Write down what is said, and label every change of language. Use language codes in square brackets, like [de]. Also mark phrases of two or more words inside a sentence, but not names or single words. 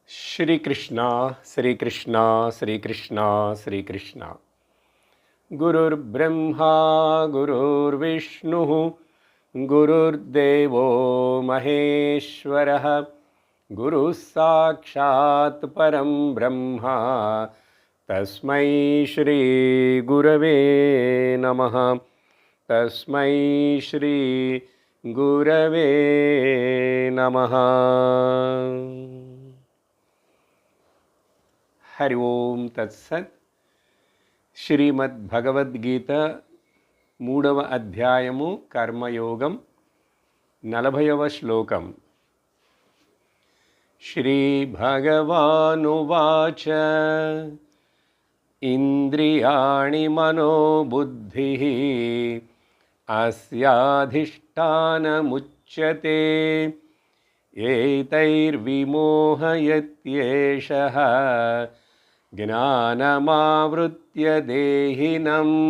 [sa] श्रीकृष्ण श्रीकृष्ण श्रीकृष्ण श्रीकृष्ण गुरुर्ब्रह्मा गुरुर्विष्णुः गुरुर्देवो महेश्वरः गुरुः साक्षात् परं ब्रह्म तस्मै श्री गुरवे नमः तस्मै श्री गुरवे नमः। हरि ओम तत्सत्। [te] శ్రీమద్భగవద్గీత 3వ అధ్యాయము కర్మయోగం 40వ శ్లోకం. [sa] శ్రీ భగవానువాచ ఇంద్రియాణి మనోబుద్ధిః అస్యాధిష్టానముచ్యతే ఏతైర్విమోహయత్యేషః జ్ఞానమావృత్య దేహినం.